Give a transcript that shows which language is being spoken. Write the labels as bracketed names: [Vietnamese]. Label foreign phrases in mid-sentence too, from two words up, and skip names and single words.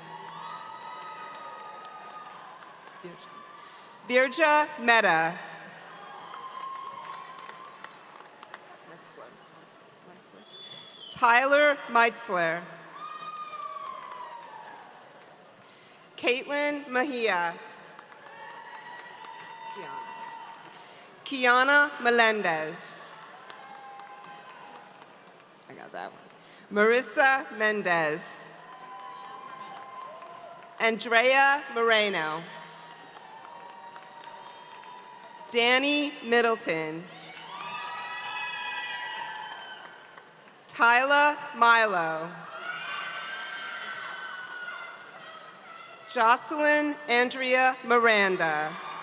[English] Virja Mehta. Tyler Meitzler. Caitlin Mejia. Kiana Melendez. I got that one. Marissa Mendez. Andrea Moreno. Danny Middleton. Tyla Milo. Jocelyn Andrea Miranda.